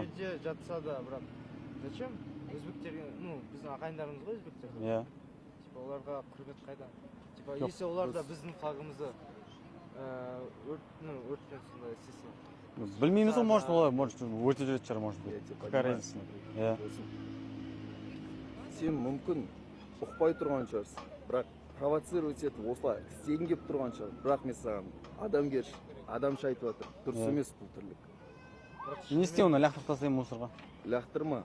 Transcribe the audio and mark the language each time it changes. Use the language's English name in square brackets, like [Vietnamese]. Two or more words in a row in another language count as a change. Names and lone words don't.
[Kazakh] Жерде жатса да, бірақ зачем? Өзбектерге, біздің ағайындарымыз ғой өзбектер. Иә. Оларға құрмет қайда? Если олар да біздің флагымызды өртпен сондай істесе. Білмейміз ол, может, олай, может, өрте жүретін шығар, [Russian] может быть. Какая разница? [Kazakh] Иә. Сен мүмкін ұқпай тұрған шығарсың, бірақ провоцировать етіп осылай істегің келіп тұрған шығар. Бірақ мен саған адамша айтып жатыр. Дұрыс емес бұл тірлік. Не істей оны, лақтырып тастаймын мусорға. Лақтырма.